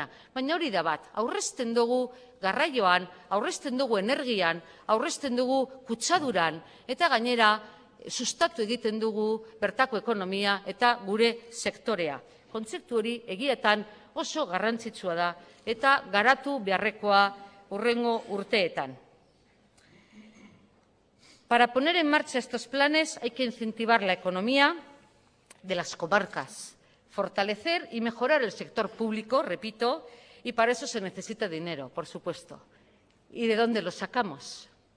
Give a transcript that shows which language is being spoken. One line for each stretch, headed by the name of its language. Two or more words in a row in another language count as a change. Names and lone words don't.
Basque: Baina hori da bat, aurrezten dugu garraioan, aurrezten dugu energian, aurrezten dugu kutsaduran eta gainera sustatu egiten dugu bertako ekonomia eta gure sektorea. Kontzeptu hori egietan oso garrantzitsua da eta garatu beharrekoa hurrengo urteetan.
Spanish: Para poner en marcha estos planes hay que incentivar la economía de las comarcas, fortalecer y mejorar el sector público, repito, y para eso se necesita dinero, por supuesto. ¿Y de dónde lo sacamos?